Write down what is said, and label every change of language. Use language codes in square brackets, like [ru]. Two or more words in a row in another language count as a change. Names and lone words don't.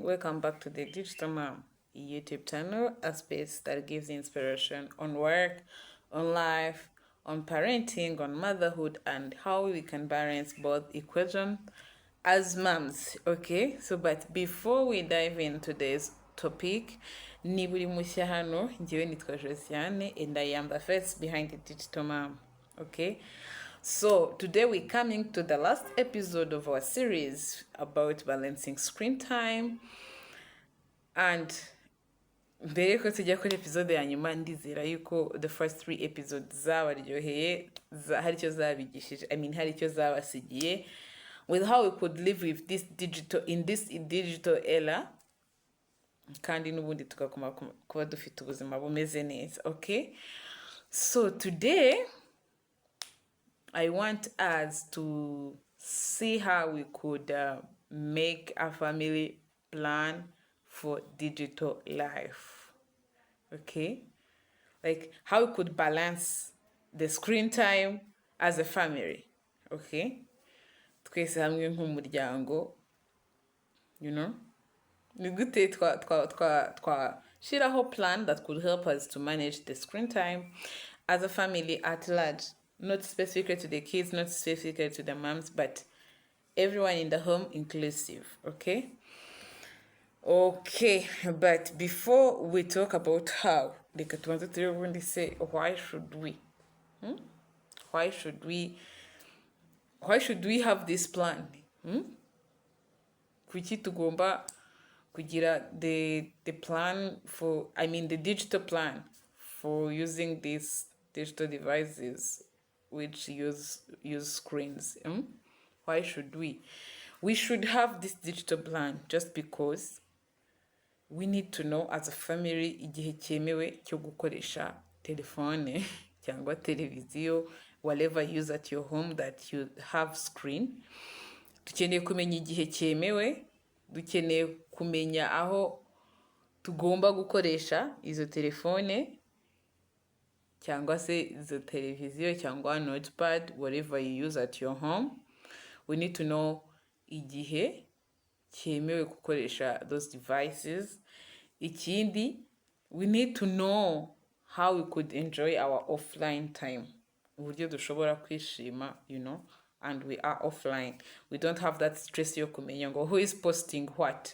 [en] Welcome back to the Digital Mom YouTube channel, a space that gives inspiration on work, on life, on parenting, on motherhood, and how we can balance both equation as moms. Okay, so but before we dive into today's topic, [rw] niba uri mushya hano, njyewe nitwa Josiane [en] and I am the face behind the Digital Mom. Okay. So today we're coming to the last episode of our series about balancing screen time, and [rw] mbere yuko tujya kuri episode ya nyuma ndizera yuko [en] the first 3 episodes [rw] zabaryoheye hari icyo zabigishije, hari icyo zabasigiye [en] with how we could live with this digital era [rw] kandi n'ubundi tukaguma kuba dufite ubuzima bumeze neza. [en] Okay, so today I want us to see how we could make a family plan for digital life. Okay? Like how we could balance the screen time as a family. [rw] Okay? Twese hamwe nk'umuryango, [en] you know? [rw] Ni gute twashyiraho [en] plan that could help us to manage the screen time as a family at large. Not specific to the kids, not specific to the moms, but everyone in the home inclusive. Okay, but before we talk about how, like I wanted to really say, why should we have this plan? [rw] Kuki tugomba kugira [en] the plan for, the digital plan for using these digital devices which use screens. Why should we? We should have this digital plan just because we need to know as a family [rw] igihe cyemewe cyo gukoresha telefone cyangwa televiziyo, [en] whatever you use at your home that you have screen. [rw] Dukeneye kumenya igihe cyemewe, dukeneye kumenya aho tugomba gukoresha izo telefone cyangwa se izo televiziyo cyangwa notepad, [en] whatever you use at your home. We need to know [rw] igihe cyemewe gukoresha [en] those devices. Ikindi, we need to know how we could enjoy our offline time. [rw] Uburyo dushobora kwishima, [en] and we are offline. We don't have that stress [rw] yo kumenya ngo [en] who is posting what.